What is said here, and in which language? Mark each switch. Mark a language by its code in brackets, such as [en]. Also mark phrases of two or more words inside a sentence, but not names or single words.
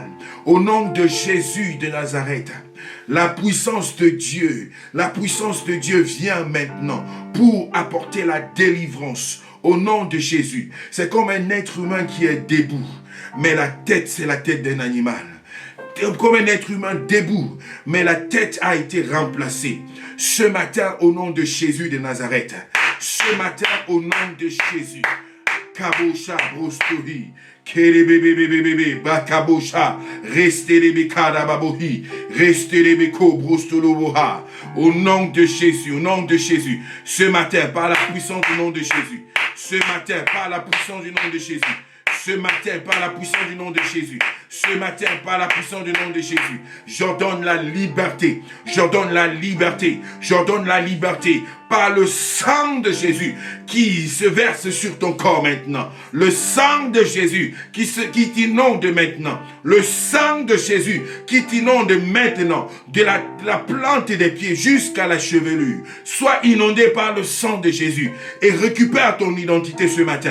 [fr] Au nom de Jésus de Nazareth, la puissance de Dieu vient maintenant pour apporter la délivrance au nom de Jésus. C'est comme un être humain qui est debout, mais la tête, c'est la tête d'un animal. Comme un être humain debout, mais la tête a été remplacée. Ce matin, au nom de Jésus de Nazareth, ce matin, au nom de Jésus, Kabosha Brostohi, Kerebebebebebe, Bakabosha, Restelebe Karababohi, Restelebe Ko Brostoloboha, au nom de Jésus, au nom de Jésus, ce matin, par la puissance du nom de Jésus, ce matin, par la puissance du nom de Jésus, ce matin, par la puissance du nom de Jésus, ce matin, par la puissance du nom de Jésus, j'ordonne la liberté, j'ordonne la liberté, j'ordonne la liberté, par le sang de Jésus qui se verse sur ton corps maintenant, le sang de Jésus qui t'inonde maintenant, le sang de Jésus qui t'inonde maintenant, de la plante des pieds jusqu'à la chevelure, sois inondé par le sang de Jésus et récupère ton identité ce matin.